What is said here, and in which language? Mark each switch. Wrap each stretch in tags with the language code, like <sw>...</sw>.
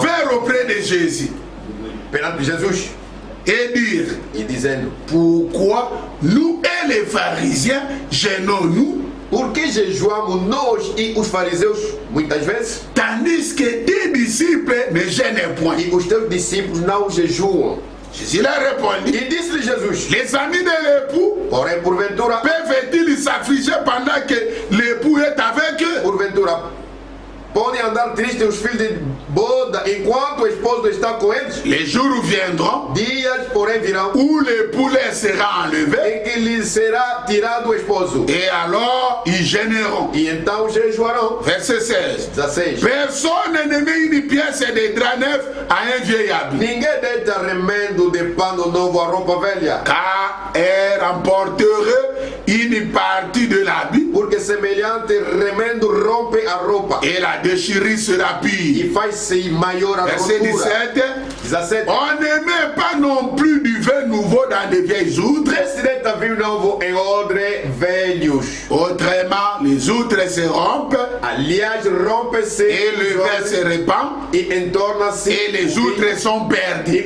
<fr>vinrent auprès de Jésus</fr> <pt>perante Jesus</pt> <fr>et dirent,</fr> <pt>e dizendo:</pt> <fr>pourquoi nous et les pharisiens gênons-nous,</fr> <pt>Por que jejuamos nós e os fariseus muitas vezes?</pt> <fr>tandis que tes disciples ne gênent point?</fr> <pt>E os teus discípulos não jejuam.</pt> <fr>Jésus leur répondit,</fr> <pt>E disse-lhe Jesus:</pt> <fr>les amis de l'époux</fr> <pt>Porém, porventura,</pt> <fr>peuvent-ils s'affliger pendant que l'époux est avec eux?</fr> <pt>porventura, podem andar tristes os filhos de boda enquanto o esposo está com eles?</pt> <fr>Les jours viendront</fr> <pt>Dias, porém, virão</pt> <fr>où l'époux leur sera enlevé</fr> <pt>em que lhes será tirado o esposo.</pt> <fr>et alors ils gêneront.</fr> <pt>E então jejuarão.</pt> <fr>Verset 16.</fr> <pt>16.</pt> <fr>Personne ne met une pièce de drap neuf à un vieil habit,</fr> <pt>Ninguém deita remendo de pano novo à roupa velha,</pt> <fr>car elle remporterait une partie de l'habit</fr> <pt>porque semelhante remendo rompe a roupa</pt> <fr>et la déchirure sera pire.</fr> <pt>e faz-se maior a</pt> <fr>Verset</fr> <pt>ruptura.</pt> <fr>17.</fr> <pt>17.</pt> <fr>On ne met pas non plus du vin nouveau dans de vieilles outres.</fr> <pt>Se deita vinho novo em odre velhos.</pt> <fr>Autrement, les outres se rompent</fr> <pt>Aliás, rompe-se</pt> <fr>et le vin se répand</fr> <pt>e entorna-se</pt> <fr>et les outres sont perdus.</fr>